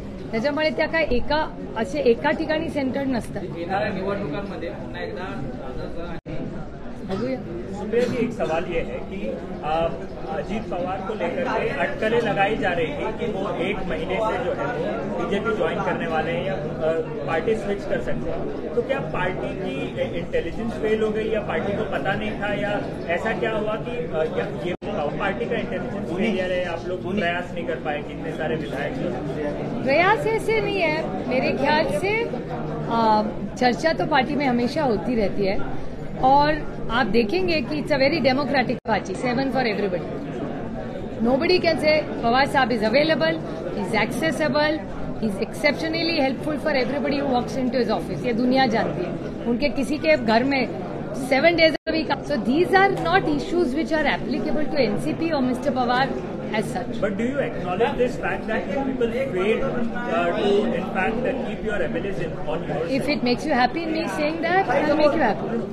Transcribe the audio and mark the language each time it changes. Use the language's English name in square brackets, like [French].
[Marathi] त्याच्यामुळे त्या काय एका ठिकाणी सेंटर्ड नसतात. येणाऱ्या निवडणुकांमध्ये पुन्हा एकदा बघूया. [Hindi] सुप्रिया जी, एक सवाल ये है कि अजीत पवार को लेकर के अटकलें लगाई जा रही है कि वो 1 महीने से जो है वो बीजेपी ज्वाइन करने वाले हैं या पार्टी स्विच कर सकते हैं, तो क्या पार्टी की इंटेलिजेंस फेल हो गई या पार्टी को पता नहीं था या ऐसा क्या हुआ कि ये पार्टी का इंटेलिजेंस फेलियर है, आप लोग प्रयास नहीं कर पाए कितने सारे विधायक? प्रयास ऐसे नहीं है मेरे ख्याल से। चर्चा तो पार्टी में हमेशा होती रहती है और आप देखेंगे कि [English] It's a very democratic party, 7 for everybody. Nobody can say Pawar साहब is available, is accessible, is exceptionally helpful for everybody who walks into his office. [Hindi] ये दुनिया जानती है। उनके किसी के घर में [English] 7 days a week. So these are not issues which are applicable to NCP or Mr. Pawar as such. But do you acknowledge this fact that you people failed to, in fact, keep your MLAs on your side? If it makes you happy in me saying that, I'll make you happy.